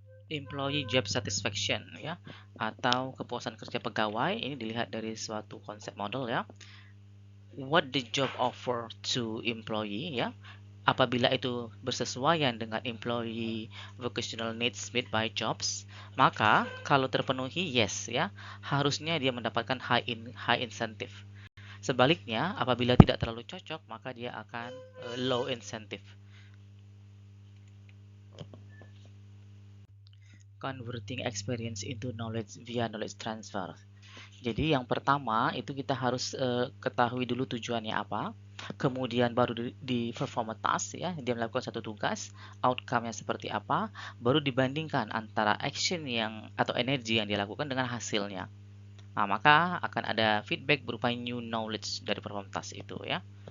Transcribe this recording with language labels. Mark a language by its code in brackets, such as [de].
[id] Employee job satisfaction ya atau kepuasan kerja pegawai ini dilihat dari suatu konsep model ya. [en] What the job offer to employee ya. [id] Apabila itu bersesuaian dengan [en] employee vocational needs met by jobs, [id] maka kalau terpenuhi yes ya, harusnya dia mendapatkan high incentive. Sebaliknya, apabila tidak terlalu cocok, maka dia akan low incentive. [en] Converting experience into knowledge via knowledge transfer. [id] Jadi yang pertama itu kita harus ketahui dulu tujuannya apa, kemudian baru di [en] perform a task [id] ya, dia melakukan satu tugas, outcome-nya seperti apa, baru dibandingkan antara action yang atau energi yang dia lakukan dengan hasilnya. Nah, maka akan ada feedback berupa new knowledge dari perform task itu ya.